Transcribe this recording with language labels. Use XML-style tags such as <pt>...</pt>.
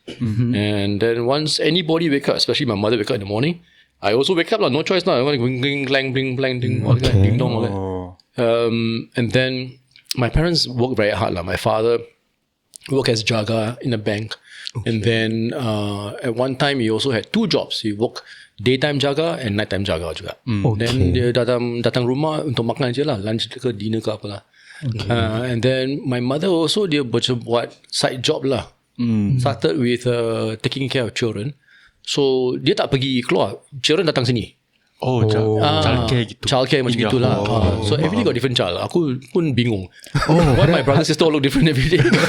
<en>And then once anybody wake up, especially my mother wake up in the morning, I also wake up lah, no choice lah. Bling blang, ding, all that, ding dong, all that. And then my parents worked very hard lah. My father worked as jaga in a bank. And then at one time he also had 2 jobs. He worked daytime jaga and nighttime jaga juga.</en> <ms>Then dia datang rumah untuk makan je lah, lunch ke dinner ke apalah.</ms> <en>And then my mother also</en> <ms>dia macam buat</ms> <en>side job lah. Started with taking care of children.</en> <ms>So dia tak pergi keluar, children datang sini. Childcare gitu. Childcare macam gitulah.</ms> <en>So every day got different child.</en> <ms>Aku pun bingung.</ms> <en>Why my brother sister all look different every day.</en>